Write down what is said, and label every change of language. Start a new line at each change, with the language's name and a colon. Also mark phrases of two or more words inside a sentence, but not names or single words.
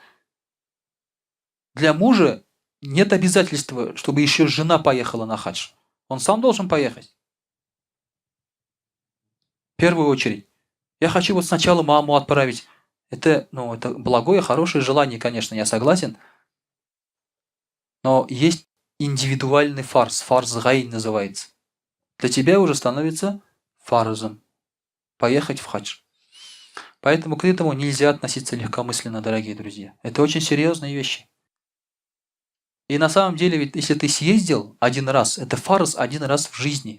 Russian: Для мужа нет обязательства, чтобы еще жена поехала на хадж. Он сам должен поехать. В первую очередь. Я хочу вот сначала маму отправить. Это благое, хорошее желание, конечно, я согласен. Но есть индивидуальный фарз.
Arabic: فرض عين
Russian: называется. Для тебя уже становится фарзом поехать в хадж. Поэтому к этому нельзя относиться легкомысленно, дорогие друзья. Это очень серьезные вещи. И на самом деле, ведь если ты съездил один раз, это фарз один раз в жизни.